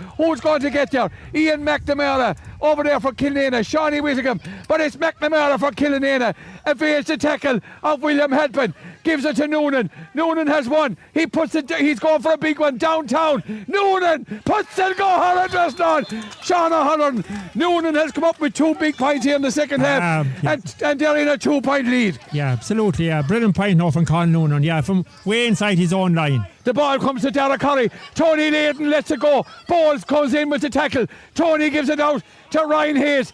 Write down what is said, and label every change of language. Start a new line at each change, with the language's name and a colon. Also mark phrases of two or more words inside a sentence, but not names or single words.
English: Who's going to get there? Ian McNamara over there for Killanena. Shawnee Whittingham, but it's McNamara for Killanena. Evades the tackle of William Halpin. Gives it to Noonan. Noonan has one. He's going for a big one downtown. Noonan puts it. Go Holland just on. Sean O'Halloran. Noonan has come up with 2 big points here in the second half, and they're in a 2-point lead. Yeah, absolutely. Yeah, brilliant point now from Colin Noonan. Yeah, from way inside his own line. The ball comes to Derek Corey. Tony Layden lets it go. Bowles comes in with the tackle. Tony gives it out to Ryan Hayes.